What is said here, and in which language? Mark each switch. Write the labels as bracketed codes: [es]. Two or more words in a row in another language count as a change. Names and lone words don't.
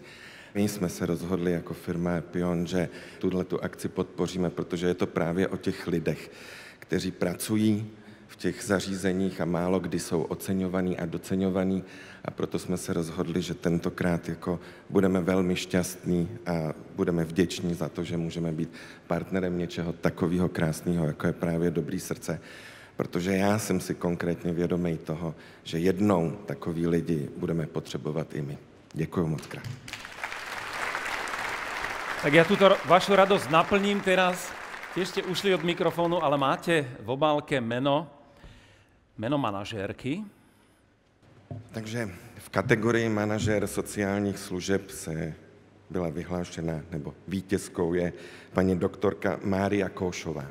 [cs] My jsme se rozhodli jako firma Epion, že tuhletu akci podpoříme, protože je to právě o těch lidech, kteří pracují v těch zařízeních a málo kdy jsou oceňovaní a doceňovaní, a proto jsme se rozhodli, že tentokrát jako budeme velmi šťastní a budeme vděční za to, že můžeme být partnerem něčeho takového krásného, jako je právě Dobrý srdce. Protože já jsem si konkrétně vědomý toho, že jednou takový lidi budeme potřebovat i my. Děkuju moc krát. [sk] Tak ja túto vašu radosť naplním teraz. Tiež ste ušli od mikrofónu, ale máte v obálke meno manažérky. [cs] Takže v kategorii manažér sociálních služeb se byla vyhlášena, nebo vítězkou je paní doktorka Mária Kóšová.